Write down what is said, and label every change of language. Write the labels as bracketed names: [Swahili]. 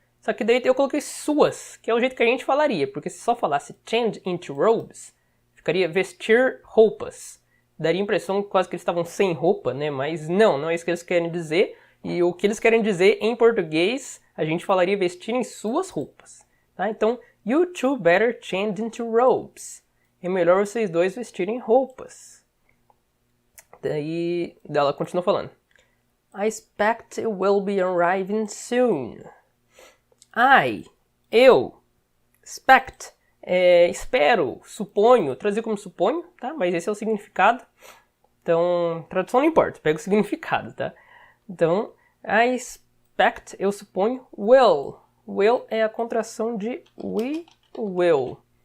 [Portuguese] Só que daí eu coloquei suas, que é o jeito que a gente falaria, porque se só falasse [English] change into robes, [Portuguese] ficaria vestir roupas. Daria a impressão quase que eles estavam sem roupa, né? Mas não é isso que eles querem dizer. E o que eles querem dizer em português, a gente falaria vestirem suas roupas. Tá? Então, [English] you two better change into robes. [Portuguese] É melhor vocês dois vestirem roupas. Daí ela continua falando. [English] I expect it will be arriving soon. [Portuguese] Eu, expect, espero, suponho, traduzir como suponho, tá? Mas esse é o significado. Então, tradução não importa, pega o significado, tá? Então, [English] I expect, [Portuguese] eu suponho, will. Will é a contração de we will.